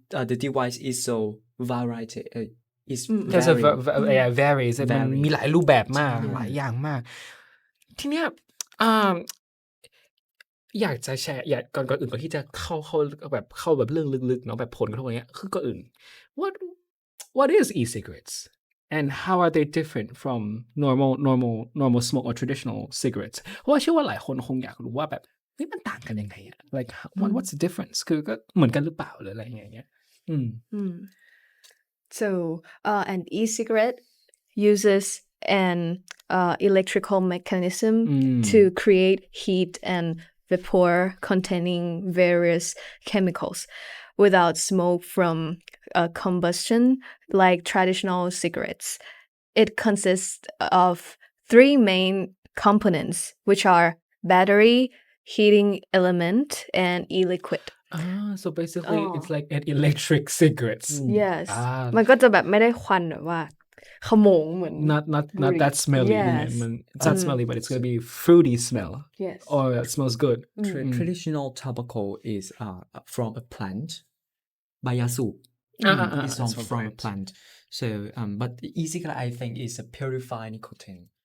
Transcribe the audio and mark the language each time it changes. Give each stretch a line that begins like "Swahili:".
English: The device is so variety. There's varies
Thai: มันมีหลายรูปแบบมากหลายอย่างมากทีเนี้ยอยากจะแชร์ก่อนอื่นก่อนที่จะเข้าแบบเรื่องลึกๆเนาะแบบผลกระทบอะไรเงี้ยคือก่อนอื่น
English: what is e-cigarettes and how are they different from normal smoke or traditional cigarettes
Thai: เพราะว่าเชื่อว่าหลายคนคงอยากรู้ว่าแบบนี่มันต่างกันยังไงอะ
English: like what's the difference
Thai: คือก็เหมือนกันหรือเปล่าหรืออะไรอย่างเงี้ย
English: So, an e-cigarette uses an electrical mechanism to create heat and vapor containing various chemicals without smoke from combustion like traditional cigarettes. It consists of three main components, which are battery, heating element, and e-liquid. So basically it's like an electric cigarettes. Yes.
Thai: มันก็จะแบบไม่ได้ควันแบบว่าขโมงเหมือน
English: not that smelly. Yes. It's not smelly, but it's going to be fruity smell. Yes. Or it smells good. Traditional tobacco is from a plant. Bayasu. It's from a plant. So but e-cigarette I think is a purified nicotine.